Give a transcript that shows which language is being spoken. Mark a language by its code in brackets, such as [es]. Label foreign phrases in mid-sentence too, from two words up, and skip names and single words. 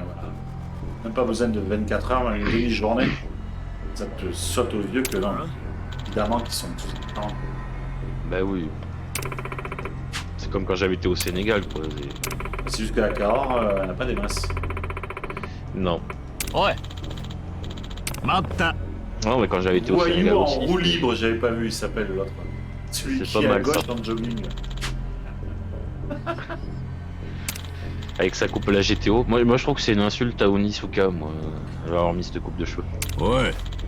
[fr] Même pas besoin de 24 heures, même une demi-journée. Ça te saute aux yeux que non. Évidemment qu'ils sont tous différents. Bah oui. C'est comme quand j'avais été au Sénégal, quoi. C'est juste que la Cahors, elle n'a pas des masses. Non. [ja] おい待った [fr] Non, mais quand j'avais été au Voyou Sénégal en aussi. roue libre, j'avais pas vu, il s'appelle l'autre. Celui C'est qui pas est à mal, gauche ça. dans le jogging. Avec sa coupe à la GTO. Moi, je trouve que c'est une insulte à Onisuka, moi, avoir mis cette coupe de cheveux. [ja] おい